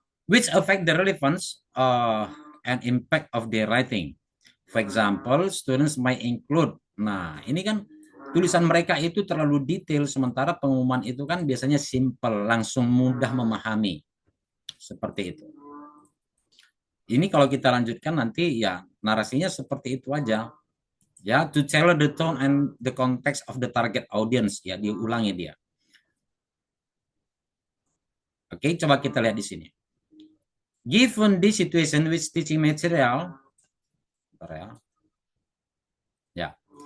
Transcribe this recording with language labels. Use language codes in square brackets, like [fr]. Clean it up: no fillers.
[en] Which affect the relevance and impact of their writing. For example, students might include. [id] Nah, ini kan tulisan mereka itu terlalu detail, sementara pengumuman itu kan biasanya simple, langsung mudah memahami. Seperti itu. Ini kalau kita lanjutkan nanti ya narasinya seperti itu aja. [en] Ya, to tailor the tone and the context of the target audience. [id] Ya, diulangi dia. Oke, coba kita lihat di sini. [en] Given this situation with teaching material, [id] ya.